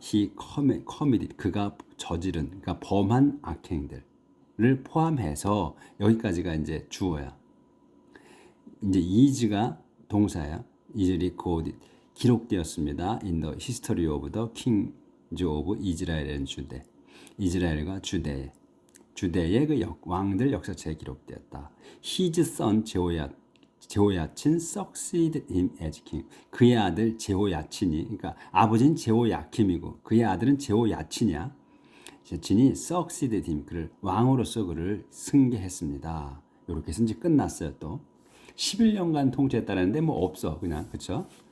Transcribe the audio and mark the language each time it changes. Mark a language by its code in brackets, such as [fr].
[en] He committed [ko] 그가 저지른 그러니까 범한 악행들을 포함해서 여기까지가 이제 주어야. 이제 is가 동사야. [en] is recorded [ko] 기록되었습니다. [en] In the history of the kings of Israel and Judah. [ko] 이스라엘과 주대의 그 왕들 역사책에 기록되었다. [en] His son 제호야친 succeeded him as king. [ko] 그의 아들 제호야친이, 그러니까 아버지는 제호야킴이고 그의 아들은 제호야친이야. 야친이 [en] succeeded him, [ko] 그를 왕으로서 그를 승계했습니다. 이렇게 해서 이제 끝났어요. 또 11년간 통치했다는데 뭐 없어 그냥, 그렇죠?